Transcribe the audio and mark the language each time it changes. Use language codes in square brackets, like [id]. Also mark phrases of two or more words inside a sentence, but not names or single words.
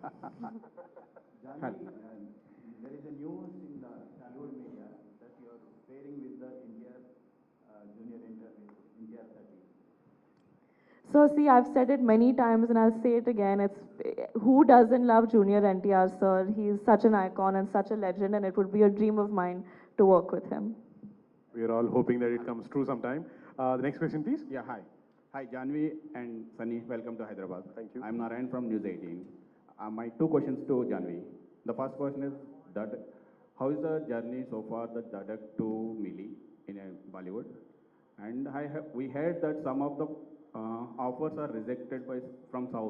[en] Janhvi, there is a news in the Tollywood media that you are pairing with the India junior India 30. So see, I've said it many times and I'll say it again. It's who doesn't love Junior NTR, sir? He's such an icon and such a legend, and it would be a dream of mine to work with him. We are all hoping that it comes true sometime. The next question, please. Yeah, hi. Hi, Janhvi and Sunny. Welcome to Hyderabad. Thank you. I'm Narayan from News 18. My two questions to Janhvi. The first question is that how is the journey so far, the Dadak to Mili in Bollywood? And we heard that some of the offers are rejected from South.